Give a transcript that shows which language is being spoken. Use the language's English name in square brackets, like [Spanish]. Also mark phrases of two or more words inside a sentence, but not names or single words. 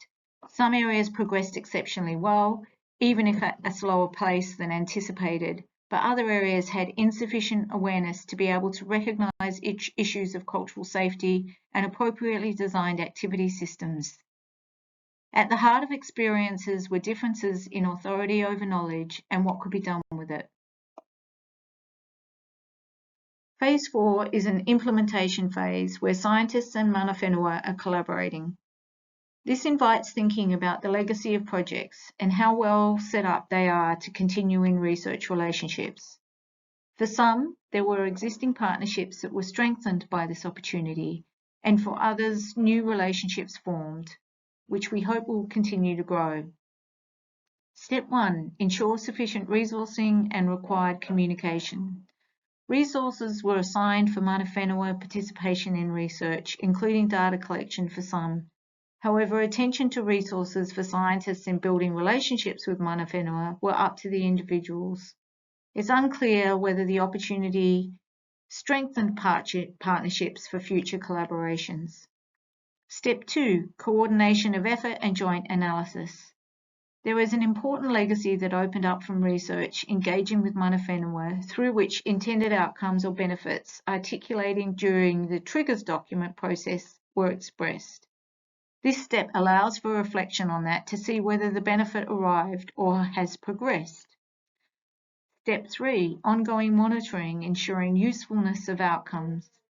[English] Some areas progressed exceptionally well, even if at a slower pace than anticipated, but other areas had insufficient awareness to be able to recognise issues of cultural safety and appropriately designed activity systems. At the heart of experiences were differences in authority over knowledge and what could be done with it. Phase 4 is an implementation phase where scientists and [Māori] mana whenua [English] are collaborating. This invites thinking about the legacy of projects and how well set up they are to continue in research relationships. For some, there were existing partnerships that were strengthened by this opportunity, and for others, new relationships formed, which we hope will continue to grow. Step 1, ensure sufficient resourcing and required communication. Resources were assigned for [Māori] mana whenua [English] participation in research, including data collection for some. However, attention to resources for scientists in building relationships with [Māori] mana whenua [English] were up to the individuals. It's unclear whether the opportunity strengthened partnerships for future collaborations. Step 2, coordination of effort and joint analysis. There is an important legacy that opened up from research engaging with [Māori] mana whenua, [English] through which intended outcomes or benefits articulating during the triggers document process were expressed. This step allows for reflection on that to see whether the benefit arrived or has progressed. Step 3, ongoing monitoring, ensuring usefulness of outcomes.